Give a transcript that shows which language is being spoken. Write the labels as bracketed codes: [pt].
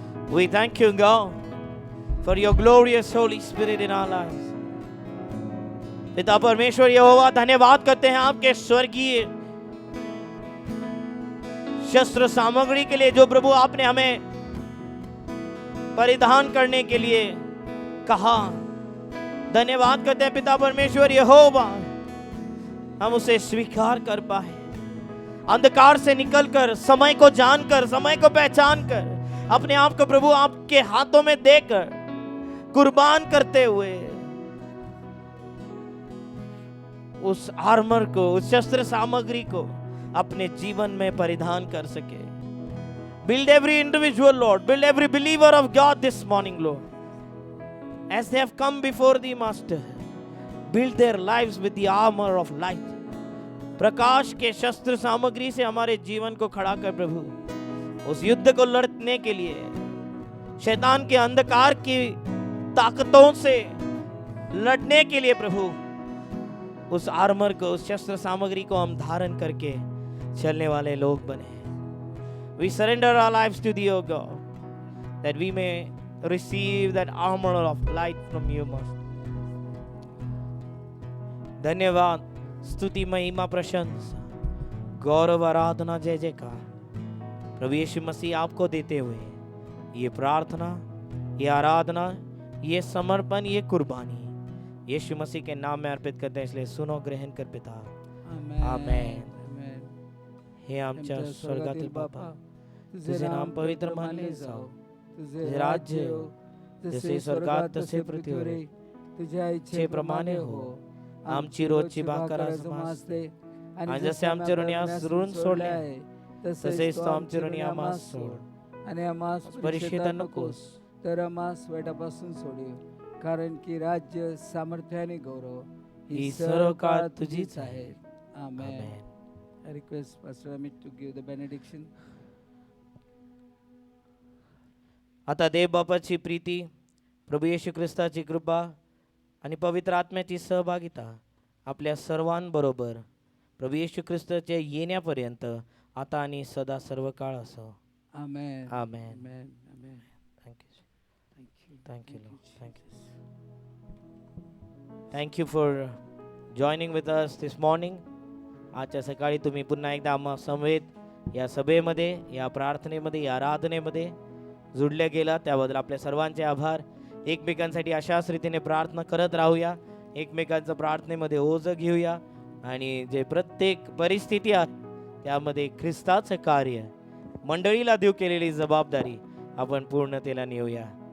[en] We thank you, God, for your glorious Holy Spirit in our lives. [hi] पिता परमेश्वर यहोवा, धन्यवाद करते हैं आपके स्वर्गीय शस्त्र सामग्री के लिए जो प्रभु आपने हमें परिधान करने के लिए कहा. धन्यवाद करते हैं पिता परमेश्वर यहोवा, हम उसे स्वीकार कर पाए. अंधकार से निकलकर, समय को जानकर, समय को पहचान कर, अपने आप को प्रभु आपके हाथों में देकर कुर्बान करते हुए उस आर्मर को, उस शस्त्र सामग्री को अपने जीवन में परिधान कर सके. [en] Build every individual, Lord. Build every believer of God this morning, Lord. As they have come before the Master, build their lives with the armor of light. [hi] प्रकाश के शस्त्र सामग्री से हमारे जीवन को खड़ा कर प्रभु उस युद्ध को लड़ने के लिए, शैतान के अंधकार की ताकतों से लड़ने के लिए प्रभु उस आर्मर को, उस शस्त्र सामग्री को हम धारण करके चलने वाले लोग बने. [en] We surrender our lives to thee, O God, that we may receive that armor of light from you, Master. [hi] धन्यवाद, स्तुति, महिमा, प्रशंसा, गौरव, आराधना, जय जयकार प्रभु यीशु मसीह आपको देते हुए ये प्रार्थना, ये आराधना, ये समर्पण, ये कुर्बानी यीशु मसीह के नाम में अर्पित करते हैं. इसलिए सुनो, ग्रहण कर पिता. आमेन. [mr] हे आमच्या स्वर्गातील बापा, तुझे नाम पवित्र मानले जाओ, तुझे राज्य येवो, जसे स्वर्गात तसे पृथ्वीवर. तुझ्या इच्छेप्रमाणे हो. आमची रोजची भाकर आज आम्हास दे, आणि जसे आमचे ऋणी ऋण सोडले आहे, तसेच तो आमचे ऋणी आम्हास सोड, आणि आम्हास परीक्षेत नकोस, तर आम्हास वाईटापासून सोडीव. कारण की राज्य, सामर्थ्य आणि गौरव ही सर्व काळ तुझीच आहे. आमेन. आमेन. [en] I request Pastor Amit to give the benediction. [mr] आता देव बापाची प्रीती, प्रभू येशू ख्रिस्ताची कृपा आणि पवित्र आत्म्याची सहभागिता आपल्या सर्वांबरोबर प्रभू येशू ख्रिस्ताच्या येण्यापर्यंत आता आणि सदा सर्व काळ असो. [en] Amen. Amen. Amen. Amen. Thank you. Thank you. Thank you, Lord. Thank you. Thank you for joining with us this morning. [mr] आजच्या सकाळी तुम्ही पुन्हा एकदा आम्हा समवेत या सभेमध्ये, या प्रार्थनेमध्ये, या आराधनेमध्ये जुडल्या गेला त्याबद्दल आपल्या सर्वांचे आभार. एकमेकांसाठी अशाच रीतीने प्रार्थना करत राहूया, एकमेकांचं प्रार्थनेमध्ये ओझं घेऊया आणि जे प्रत्येक परिस्थिती आहे त्यामध्ये ख्रिस्ताचं कार्य, मंडळीला देव केलेली जबाबदारी आपण पूर्णतेला नेऊया.